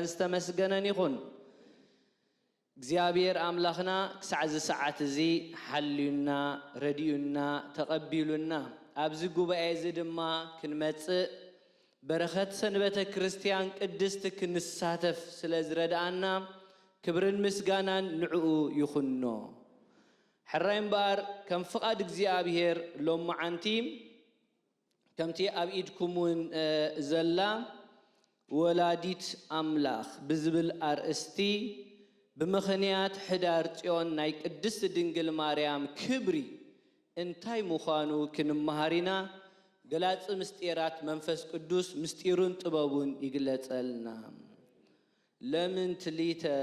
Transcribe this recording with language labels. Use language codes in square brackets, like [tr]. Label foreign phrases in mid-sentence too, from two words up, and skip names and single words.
[ti] ዝተመስገነን ይኹን እግዚአብሔር አምላኽና ክሳዕ ሰዓት እዚ ሓልዩና ረዲዩና ተቀቢሉና ኣብዚ ጉባኤ እዚ ድማ ክንመጽእ በረኸት ሰንበተ ክርስቲያን ቅድስት ክንሳተፍ ስለዝረዳአና ክብርን ምስጋናን ንዕኡ ይኹኖ حرام بار كم فقد እግዚአብሔር ሎማዓንቲ ከምቲ ኣብ ኢድኩምን ዘላ ወላዲት አምላኽ ብዝብል አርእስቲ ብምኽንያት ሕዳር ጽዮን ናይ ቅድስት ድንግል ማርያም ክብሪ እንታይ ምዃኑ ክንመሃሪና ገላጽ ምስጢራት መንፈስ ቅዱስ ምስጢሩን ጥበቡን ይግለጸልና ለምን ትሊተ